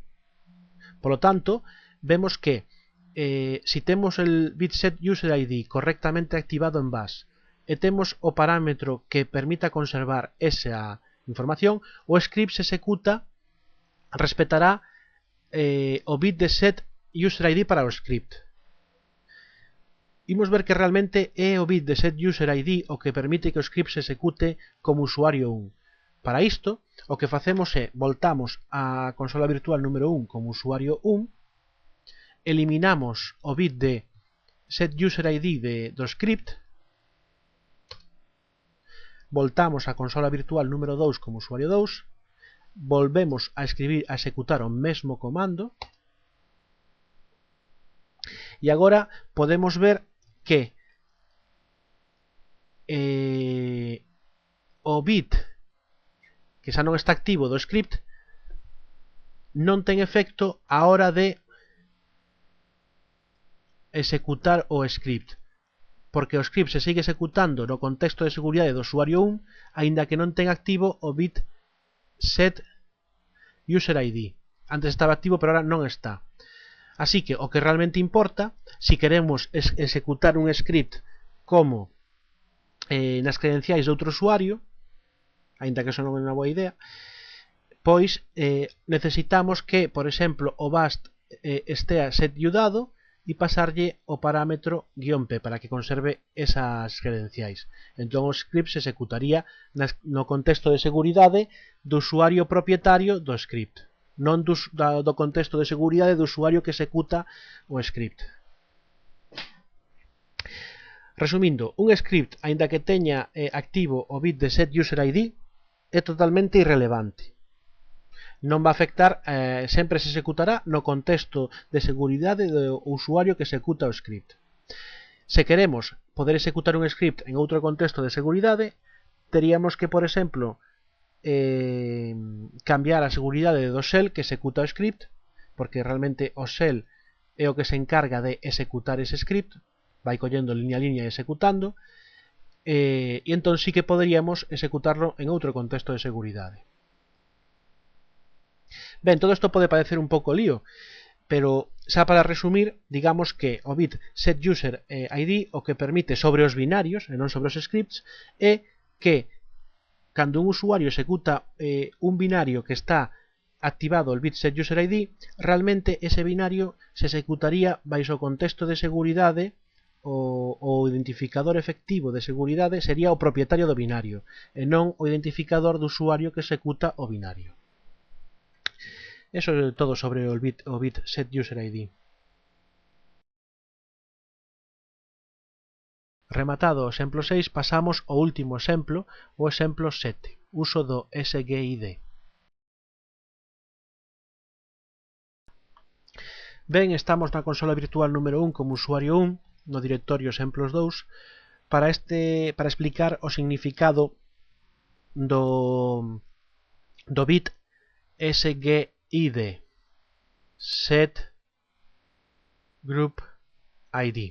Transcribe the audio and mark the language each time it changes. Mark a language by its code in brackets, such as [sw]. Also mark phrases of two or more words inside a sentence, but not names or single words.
[es] Por lo tanto, [gl] vemos que si temos el bitset user ID correctamente activado en bash e temos o parámetro que permita conservar esa información, o script se executa, respetará o bit de set user ID para o script. Imos ver que realmente é o bit de set user ID o que permite que o script se execute como usuario 1. Para isto, o que facemos é voltamos á consola virtual número 1 como usuario 1, eliminamos o bit de set user ID do script, voltamos á consola virtual número 2 como usuario 2, volvemos a executar o mesmo comando e agora podemos ver que o bit que xa non está activo do script non ten efecto a hora de executar o script, porque o script se sigue executando no contexto de seguridade do usuario 1, aínda que non ten activo o bit set user ID. Antes estaba activo, pero ahora non está. Así que o que realmente importa, si queremos executar un script como nas credenciais de outro usuario, aínda que eso non é unha boa idea, pois necesitamos que, por exemplo, o bash estea setlludado e pasarlle o parámetro -p para que conserve esas credenciais. Entón o script se executaría no contexto de seguridade do usuario propietario do script, non do contexto de seguridade do usuario que executa o script. Resumindo, un script, aínda que teña activo o bit de set user ID, é totalmente irrelevante. Non va a afectar, sempre se executará no contexto de seguridade do usuario que executa o script. Se queremos poder executar un script en outro contexto de seguridade, teríamos que, por exemplo, cambiar a seguridade do shell que executa o script, porque realmente o shell é o que se encarga de executar ese script, vai collendo línea a línea e executando, e entón sí que poderíamos executarlo en outro contexto de seguridade. Ben, todo isto pode parecer un pouco lío, pero xa para resumir, digamos que o bit set user ID o que permite sobre os binarios e non sobre os scripts é que cando un usuario executa un binario que está activado el bit set user ID, realmente ese binario se executaría baixo o contexto de seguridade, o identificador efectivo de seguridade sería o propietario do binario e non o identificador do usuario que executa o binario. Eso é todo sobre o bit set user ID. Rematado o exemplo 6, pasamos ao último exemplo, o exemplo 7, uso do SGID. Ben, estamos na consola virtual número 1 como usuario 1, no directorio exemplos 2, para explicar o significado do bit SGID, Set Group ID.